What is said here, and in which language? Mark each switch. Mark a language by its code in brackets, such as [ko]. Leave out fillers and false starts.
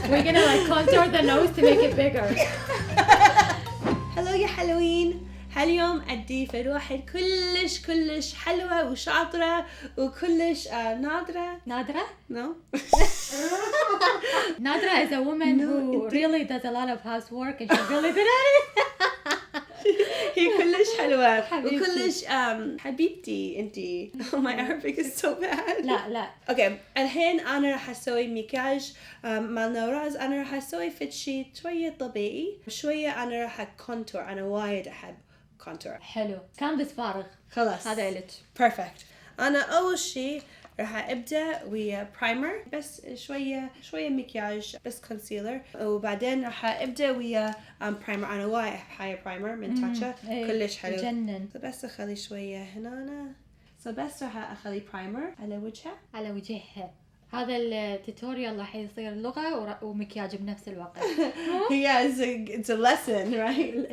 [en] We're gonna like contour the nose to make it bigger. [ar] هلو يا حلوين. هاليوم عندي واحد كلش حلوة وشاطرة وكلش نادرة. نادرة? [en] No? Nadra is a woman who really does a lot of housework and she's really good at it. [ar] هي كلش حلوة حبيبتي. وكلش حبيبتي انتي. [en] Oh, my Arabic is so bad. [ar] لا. اوكي الحين انا راح اسوي مكياج مال نوراز. انا راح اسوي فد شي شوية طبيعي شوية. انا راح كونتور. انا وايد احب كونتور. حلو. كانفاس فارغ. خلاص هذا إلك. بيرفكت. انا اول شي راح ابدا ويا برايمر بس شويه مكياج بس كونسيلر وبعدين راح ابدا ويا برايمر. انا وايد حاجه برايمر من تاتشا كلش حلو جنن. بس اخلي شويه هنا بس راح اخلي برايمر على وجهها. على وجهها. هذا التوتوريال راح يصير لغة ومكياج بنفس الوقت. هي [en] it's a lesson right.